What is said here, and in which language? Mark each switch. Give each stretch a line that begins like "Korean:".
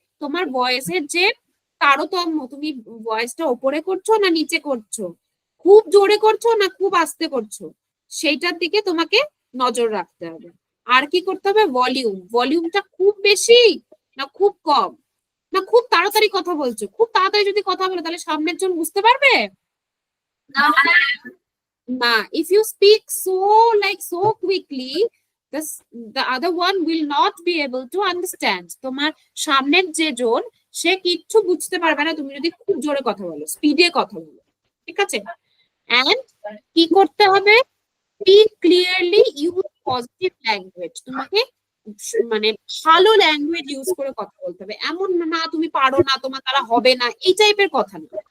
Bangla: তোমার ভয়েসের যে তারতম্য, তুমি ভয়েসটা ওপরে করছো না নিচে করছো, খুব জোরে করছো না খুব আস্তে করছো, সেইটার দিকে তোমাকে নজর রাখতে হবে। আর কি করতে হবে? ভলিউম, ভলিউমটা খুব বেশি না খুব কম, না খুব তাড়াতাড়ি কথা বলছো, খুব তাড়াতাড়ি যদি কথা বলো তাহলে সামনের জন বুঝতে পারবে না।
English: If you speak so quickly, the other one will not be able to understand.
Bangla: তোমার সামনের যে জন সে কিচ্ছু বুঝতে পারবে না তুমি যদি খুব জোরে কথা বলো, স্পিডে কথা বলো। ঠিক আছে,
English: and
Bangla: কি করতে হবে?
English: Speak clearly, use positive language.
Bangla: তোমাকে মানে ভালো ল্যাঙ্গুয়েজ ইউজ করে কথা বলতে হবে, এমন না তুমি পারো না, তোমার দ্বারা হবে না, এই টাইপের কথা না।